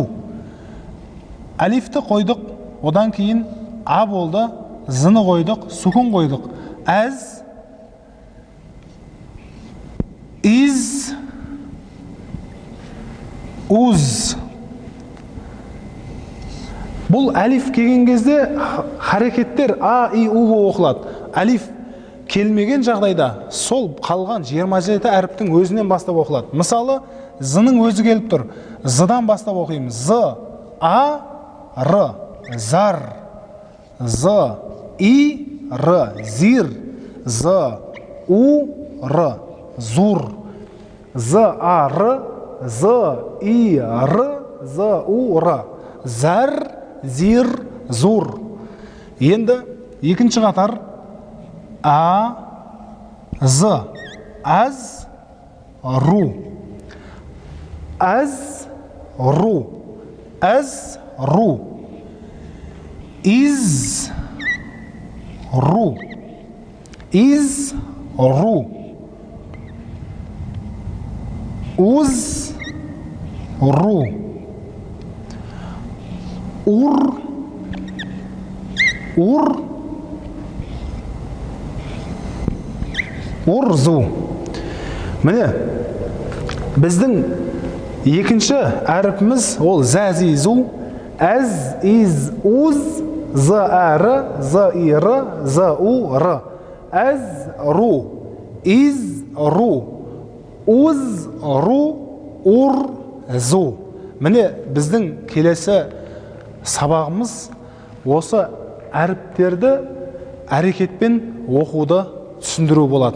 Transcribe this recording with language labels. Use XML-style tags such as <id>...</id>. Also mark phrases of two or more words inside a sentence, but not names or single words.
<kk>Әлифті қойдық, одан кейін а болды, з-ны қойдық, сукун қойдық. Әз, из, уз. Бұл әлиф келген кезде харекеттер а, и, у болып оқылады. Әлиф келмеген жағдайда сол қалған 27 әріптің өзінен бастап оқылады. Мысалы, з-ның өзі келіп тұр. З-дан бастап оқимыз. З, а, р, зар. З, и, р, зир. З, у, р, зур. З, а, р, з, и, р, з, у, р. Зар, зир, зур. Енді екінші қатар а, з, аз, ру. Az, ru. Az, ru. Iz, ru. Iz, ru. Uz, ru. Ur, ur, урзу. Міне, біздің екінші әріпіміз ол зәзизу, әз, из, уз, з, әрі, з, ирі, з, у, ры. Әз, ру, из, ру, уз, ру, ур, зу. Міне, біздің келесі сабағымыз осы әріптерді әрекетпен оқуды түсіндіру болатын.</kk>